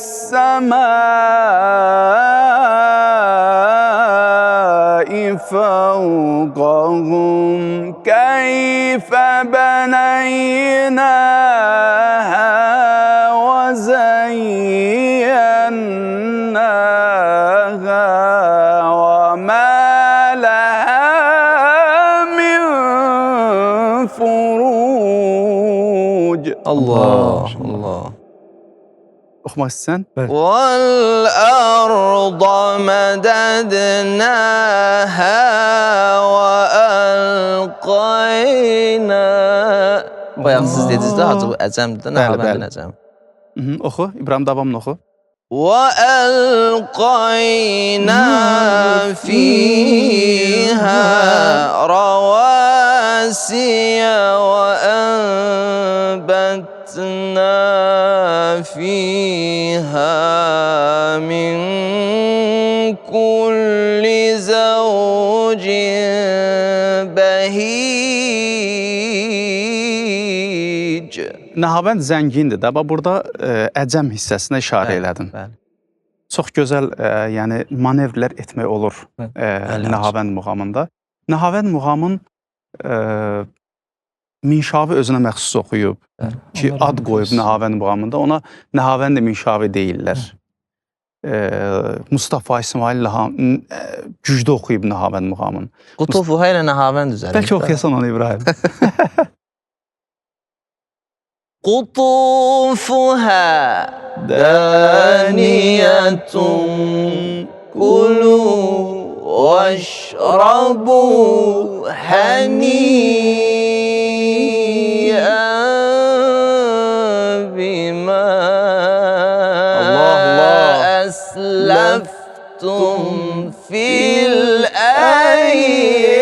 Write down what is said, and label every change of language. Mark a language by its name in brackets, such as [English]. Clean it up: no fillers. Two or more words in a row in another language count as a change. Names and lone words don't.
[Arabic] السماء فوقهم كيف بنيناها وزيناها وما لها من فروج. Allah. [Azerbaijani] Oxumaq istəsən? [Arabic] وَالْأَرْضَ مَدَدْنَاهَا وَأَلْقَيْنَا. [Azerbaijani] Bayaq siz dediniz də, hacı bu əcəmdir, Nəhabəndin əcəm. Oxu, İbrahim, davamını oxu. [Arabic] وَأَلْقَيْنَا فِيهَا رَوَاسِيَ وَأَنبَتْنَا فِيهَا مِنْ كُلِّ زَوْجٍ بَهِيجٍ. [Azerbaijani] Nəhabənd zəngindir də, burada əcəm hissəsinə işarə elədin. Bəli. Çox gözəl yəni manevrlər etmək olur Nəhabənd muğamında. Nəhabənd muğamın minşavi özünə məxsus oxuyub ki, ad qoyub Nəhabənd muğamında, ona Nəhabənd minşavi deyirlər. Mustafa İsmail güclü oxuyub Nəhabənd muğamını. Qutufuha ilə Nəhabənd üzərində. Bəlkə oxuyasan onu, İbrahim. [Arabic] قطوفها دانية كلوا واشربوا هنيئا بما أسلفتم في الأيام